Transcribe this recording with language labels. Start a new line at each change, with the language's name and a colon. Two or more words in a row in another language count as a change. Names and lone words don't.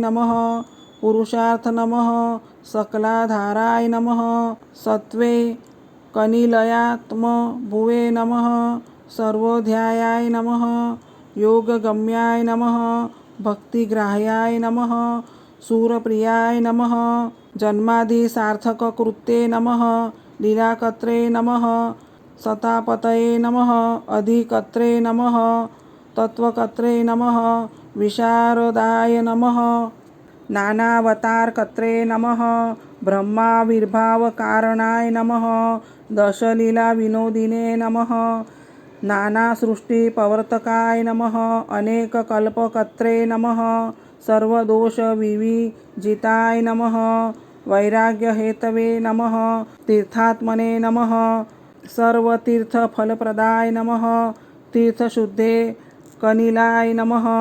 Sanskrit: नमः, पुरुषार्थ नमः, सकलाधाराय नमः, सत्वे कनिलयात्मभुवे नमः, सर्वोध्यायाय नमः, योगगम्याय नमः, भक्तिग्राह्याय नमः, सुरप्रियाय नमः, जन्मादिसार्थककृते नमः, लीलाकर्त्रे नमः, सतापतये नमः, अधिकर्त्रे नमः, तत्वकर्त्रे नमः, विशारदाय नमः नानावतारकर्त्रे नमः ब्रह्माविर्भावकारणाय नमः दशलीलाविनोदिने नमः नानासृष्टिप्रवर्तकाय नमः अनेककल्पकर्त्रे नमः सर्वदोषविविजिताय नमः वैराग्यहेतवे नमः तीर्थात्मने नमः सर्वतीर्थफलप्रदाय नमः तीर्थशुद्धे कनिलाय नमः